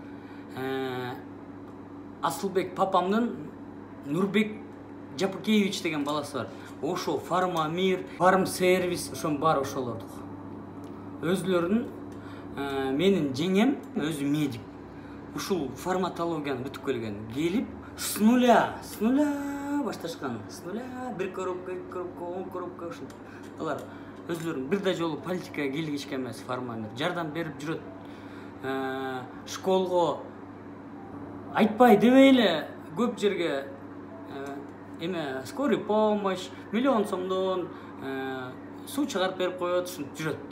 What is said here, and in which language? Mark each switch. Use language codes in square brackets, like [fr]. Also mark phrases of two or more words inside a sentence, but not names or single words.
[ky] Асылбек папамдын Нурбек Жапыкеевич деген баласы бар. Ошо Фармамир, Фарм сервис, ошон бар ошолордук. Өзлөрүнүн менин жеңем өзү медик. Ушул фарматологияны бүтүп келген. Келип [ru] с нуля [ky] башташкан. [ru] С нуля, [ky] бир коробка, 2 коробка, 10 коробка ушул. Алар өзлөрүн бир да жолу политикага кийлигишкен эмес. Фармамир жардам берип жүрөт. Школго айтпай дебей эле көп жерге эме [ru] скорый помощь, [ky] 1 000 000 сомдон суу чыгарып берип коет, ушинтип жүрөт.